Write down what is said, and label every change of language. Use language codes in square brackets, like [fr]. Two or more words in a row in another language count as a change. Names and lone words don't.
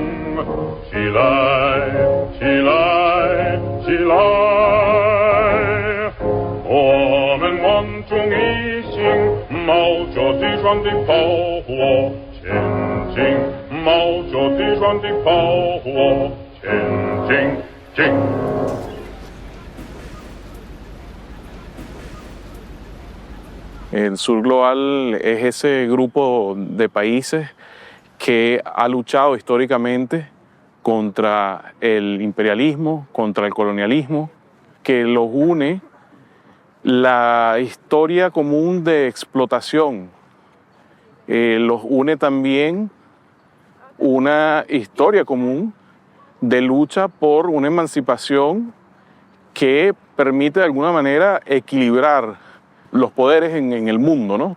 [zh] 起来，起来，起来！我们万众一心，冒着敌船的炮火前进，冒着敌船的炮火前进。 [es] El Sur Global es ese grupo de países que ha luchado históricamente contra el imperialismo, contra el colonialismo, que los une la historia común de explotación, los une también una historia común de lucha por una emancipación que permite de alguna manera equilibrar los poderes en el mundo, ¿no?